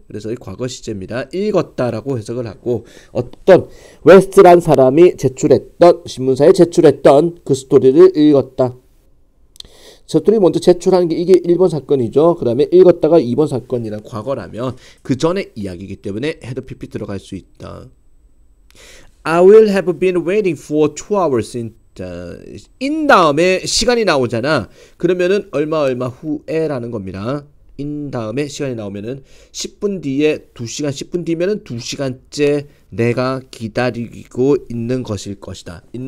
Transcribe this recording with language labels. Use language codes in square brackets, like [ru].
[ko] 그래서 이 과거 시제입니다. 읽었다라고 해석을 하고, 어떤 웨스트란 사람이 제출했던, 신문사에 제출했던 그 스토리를 읽었다. 스토리 먼저 제출하는 게 이게 1번 사건이죠. 그 다음에 읽었다가 2번 사건이란 과거라면 그 전의 이야기이기 때문에 had pp 들어갈 수 있다. [en] I will have been waiting for 2 hours in [ko] 다음에 시간이 나오잖아. 그러면은 얼마 후에라는 겁니다. in 다음에 시간이 나오면은 10분 뒤에 2시간, 10분 뒤면은 2시간째 내가 기다리고 있는 것일 것이다.